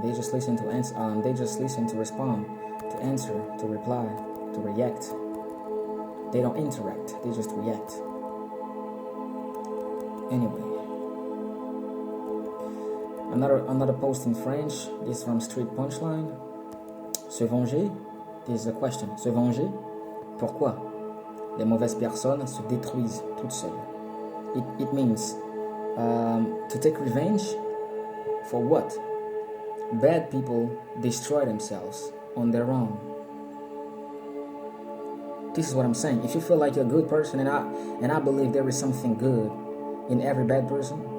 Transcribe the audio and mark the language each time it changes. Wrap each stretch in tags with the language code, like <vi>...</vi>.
<en>They just listen to they just listen to respond, to answer, to reply, to react. They don't interact. They just react. Anyway. Another post in French. This is from Street Punchline.</en> <fr>Se venger.</fr> <en>This is a question.</en> <fr>Se venger. Pourquoi? Les mauvaises personnes se détruisent toutes seules.</fr> <en>It means to take revenge. For what? Bad people destroy themselves on their own. This is what I'm saying. If you feel like you're a good person, and I believe there is something good in every bad person.</en>